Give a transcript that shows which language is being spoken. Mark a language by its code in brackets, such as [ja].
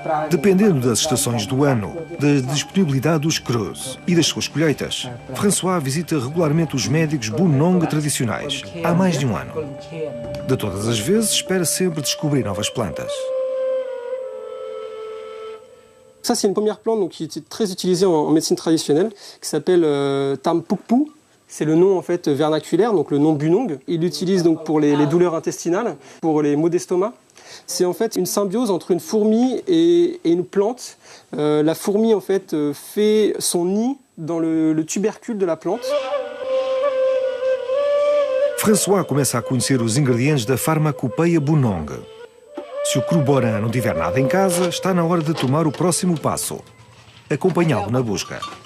[pt] Dependendo das estações do ano, da disponibilidade dos crus e das suas colheitas, François visita regularmente os médicos Bunong tradicionais, há mais de um ano. De todas as vezes, espera sempre descobrir novas plantas. [fr] Ça, c'est une première plante donc, qui est très utilisée en médecine traditionnelle, qui s'appelle Tam Pukpu. C'est le nom en fait vernaculaire, donc le nom Bunong. Il l'utilise donc pour les douleurs intestinales, pour les maux d'estomac. C'est en fait une symbiose entre une fourmi et une plante. La fourmi en fait fait son nid dans le tubercule de la plante. [pt] François começa a conhecer os ingredientes da farmacopeia Bunong. Se o Kruboran não tiver nada em casa, está na hora de tomar o próximo passo: acompanhá-lo na busca.